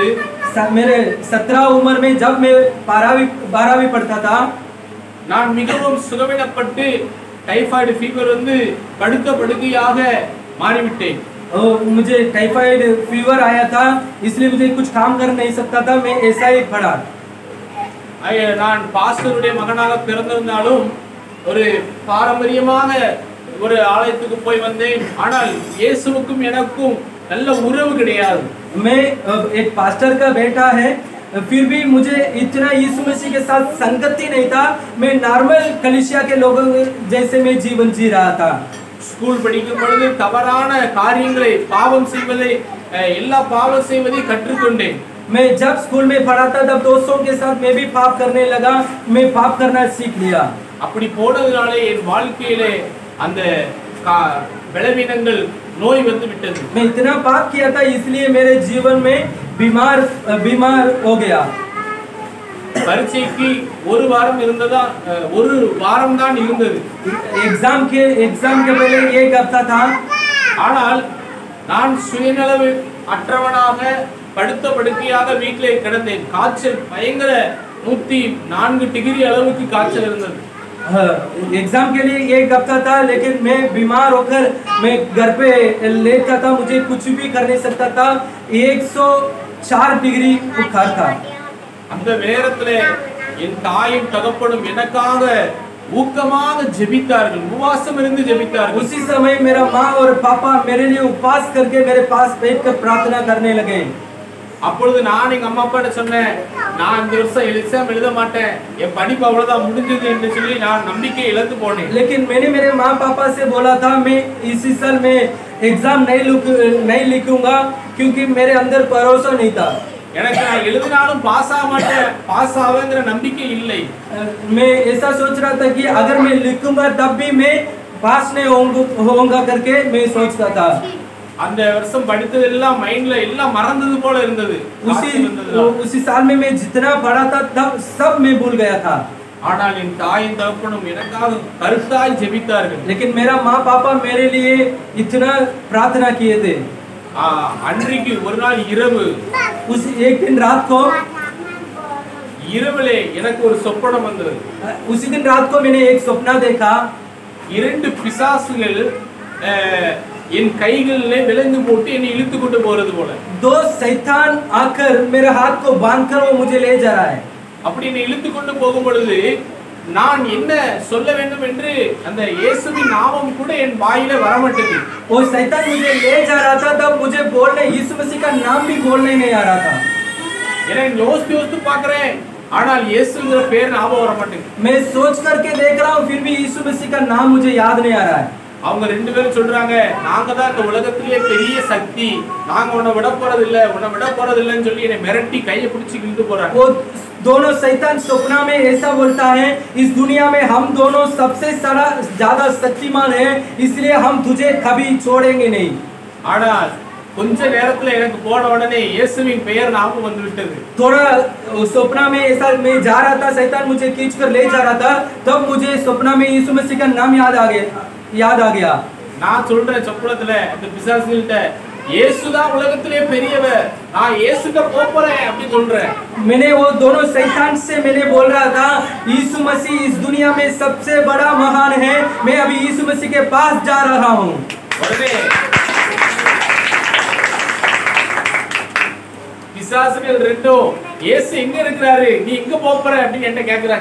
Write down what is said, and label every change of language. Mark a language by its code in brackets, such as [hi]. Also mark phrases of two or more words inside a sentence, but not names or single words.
[hi] मेरे 17 उम्र में जब मैं 12वीं पढ़ता था, [ta] நான் மிகவும் சுகவீனப்பட்டு [en] typhoid fever [ta] வந்து படுக்கையாக மாறிவிட்டேன். [hi] मुझे [en] typhoid fever [hi] आया था, इसलिए मुझे कुछ काम कर नहीं सकता था, मैं ऐसा ही पड़ा. [ta] நான் பாஸ்டருடைய மகனாக பிறந்திருந்தாலும் ஒரு பாரம்பரியமாக ஒரு ஆலயத்துக்கு போய் வந்தேன். ஆனால் இயேசுவுக்கும் எனக்கும் நல்ல உறவு கிடையாது. [hi] मैं एक पास्टर का बेटा है, फिर भी मुझे इतना यीशु मसीह के साथ संगति नहीं था. मैं नॉर्मल कलीसिया के लोगों जैसे मैं जीवन जी रहा था. [ta] ஸ்கூல் படிக்கும் பொழுது தவறான காரியங்களை பாவம் செய்வதை எல்லா பாவம் செய்வதை கற்றுக்கொண்டேன். [hi] मैं जब स्कूल में पढ़ा था तब दोस्तों के साथ मैं भी पाप करने लगा, मैं पाप करना सीख लिया. [ta] அப்படி போனதுனாலே என் வாழ்க்கையிலே அந்த பலவீனங்கள் நோய் வந்து விட்டது. [hi] मैं इतना पाप किया था इसलिए मेरे जीवन में बीमार हो गया. [ta] பரீட்சைக்கு ஒரு வாரம் இருந்ததா, ஒரு வாரம் தான் இருந்தது. [hi] एग्जाम के पहले एक हफ्ता था. [ta] ஆனால் நான் சுயநலவு அற்றவனாக படுக்கையாக வீட்டிலே கிடந்தேன். காய்ச்சல் பயங்கர 104 டிகிரி அளவுக்கு காய்ச்சல் இருந்தது. [hi] एग्जाम के लिए एक हफ्ता था, लेकिन मैं बीमार होकर मैं घर पे लेटा था, मुझे कुछ भी कर नहीं सकता था. 104 डिग्री बुखार था. [ta] அந்த நேரத்திலே என் தாயும் தகப்பனும் எனக்காக ஊக்கமாக ஜெபித்தார்கள், உபவாசம் இருந்து ஜெபித்தார்கள். [hi] उसी समय मेरा माँ और पापा मेरे लिए उपवास करके मेरे पास बैठकर प्रार्थना करने लगे. [ta] அப்பொழுது நான் எங்க அம்மா அப்பா சொன்னேன், நான் இந்த வருஷம் எக்ஸாம் எழுத மாட்டேன், என் படிப்பு அவ்வளவுதான் முடிஞ்சது என்று சொல்லி நான் நம்பிக்கை இழந்து போனேன். [hi] लेकिन मैंने मेरे माँ पापा से बोला था मैं इसी साल में एग्जाम नहीं लिखूंगा क्योंकि मेरे अंदर भरोसा नहीं था. [ta] எனக்கு நான் எழுதினாலும் பாஸ் ஆக மாட்டேன், பாஸ் ஆவேங்கிற நம்பிக்கை இல்லை. [hi] मैं ऐसा सोच रहा था कि अगर मैं लिखूंगा तब भी मैं पास नहीं होगा करके मैं सोचता था। [ta] அந்த வருஷம் படித்ததெல்லாம் மைண்ட்ல எல்லாம் மறந்தது போல இருந்தது. [hi] उसी साल में मैं जितना पढ़ा था तब सब मैं भूल गया था। [ta] ஆனால் என் தாயும் தகப்பனும் எனக்காக கருத்தாய் ஜெபித்தார்கள். [hi] लेकिन मेरा माँ पापा मेरे लिए इतना प्रार्थना किए थे। [ta] அன்றைக்கு ஒரு நாள் இரவு, [hi] उस एक दिन रात को [ta] இரவிலே எனக்கு ஒரு சொப்பனம் வந்தது. [hi] उसी दिन रात को मैंने एक सपना देखा। [ta] இரண்டு பிசாசுகள் என் கைகளிலே விலங்கு போட்டு என்னை இழுத்து கொண்டு போறது போல. [hi] दो शैतान आकर मेरे हाथ को बांधकर वो मुझे ले जा रहा है। [ta] அப்படி என்னை இழுத்து கொண்டு போகும் பொழுது நான் என்ன சொல்ல வேண்டும் என்று அந்த இயேசுவின் நாமம் கூட என் வாயில வர மாட்டேங்குது. [hi] वो शैतान मुझे ले जा रहा था तब मुझे बोलने यीशु मसीह का नाम भी बोलने नहीं आ रहा था। [ta] நான் யோசித்து பார்க்கிறேன், ஆனால் இயேசுங்கிற பேர் ஞாபகம் வர மாட்டேங்குது. [hi] मैं सोच करके देख रहा हूँ फिर भी यीशु मसीह का नाम मुझे याद नहीं आ रहा है। [ta] அவங்க ரெண்டு பேரும் சொல்றாங்க, நாங்க தான் இந்த உலகத்திலேயே பெரிய சக்தி, நாங்க உன்னை விட போறது இல்லன்னு சொல்லி என்னை மிரட்டி கையை பிடிச்சி இழுத்து போறாங்க. [hi] वो दोनों शैतान सपना में ऐसा बोलता है, इस दुनिया में हम दोनों सबसे ज्यादा शक्तिमान हैं, इसलिए हम तुझे कभी छोड़ेंगे नहीं। [ta] ஆனால் கொஞ்ச நேரத்துல எனக்கு போன உடனே இயேசுவின் பெயர் ஞாபகம் வந்து விட்டது. [hi] थोड़ा सपना में ऐसा मैं जा रहा था, शैतान मुझे खींचकर ले जा रहा था, तब मुझे सपना में यीशु मसीह का नाम याद आ गया। [ta] நான் சொல்றேன் சொப்பனத்துல அந்த பிசாசுகிட்ட, இயேசுதான் உலகத்திலே பெரியவர், நான் இயேசுட்ட போறேன் அப்படி சொல்றேன். [hi] मैंने वो दोनों शैतान से मैंने बोल रहा था, यीशु मसीह इस दुनिया में सबसे बड़ा महान है, मैं अभी यीशु मसीह के पास जा रहा हूँ। [ta] உடனே பிசாசுகள் ரெண்டும், இயேசு எங்க இருக்கிறாரு, நீ எங்க போற அப்படின்னு என்ன கேக்குறாங்க.